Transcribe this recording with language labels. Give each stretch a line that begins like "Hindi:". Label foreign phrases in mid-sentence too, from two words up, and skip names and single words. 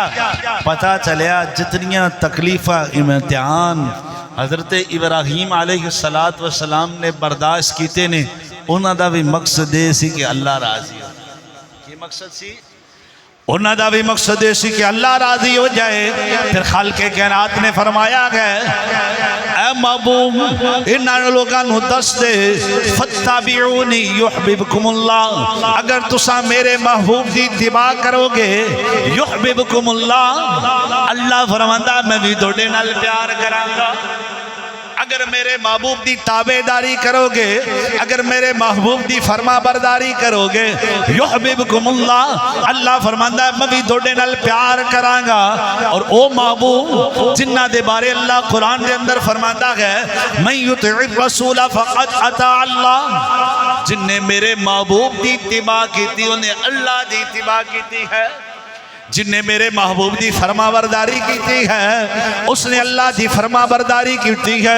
Punjabi: پتہ چلیا جتنیاں تکلیفہ امتحان حضرت ابراہیم
Arabic: علیہ السلام
Punjabi: نے برداشت کیتے نے, انہاں دا بھی مقصد یہ سی کہ اللہ راضی ہو. کی مقصد سی؟ انہاں دا بھی مقصد یہ سی کہ اللہ راضی ہو جائے. پھر خالق کائنات نے فرمایا گئے اے محبوب انہاں لوگاں نو دس دے
Arabic: فتبعونی یحببکم اللہ,
Punjabi: اگر تساں میرے محبوب دی اتباع کرو گے
Arabic: یحببکم اللہ,
Punjabi: اللہ فرماندا میں بھی تواڈے نال پیار کراں گا. اگر میرے محبوب دی تابعداری کرو گے, اگر میرے محبوب دی فرما برداری کرو گے
Arabic: یحببکم اللہ,
Punjabi: اللہ فرماندا ہے میں بھی تواڈے نال پیار کراں گا. اور او محبوب جنہ دے بارے اللہ قرآن دے اندر فرماندا ہے
Arabic: من یطع الرسول فقد اطاع اللہ,
Punjabi: جن نے میرے محبوب دی اتباع کیتی انہیں اللہ دی اتباع کیتی ہے. جن نے میرے محبوب دی فرما برداری کیتی ہے اس نے اللہ دی فرما برداری کیتی ہے.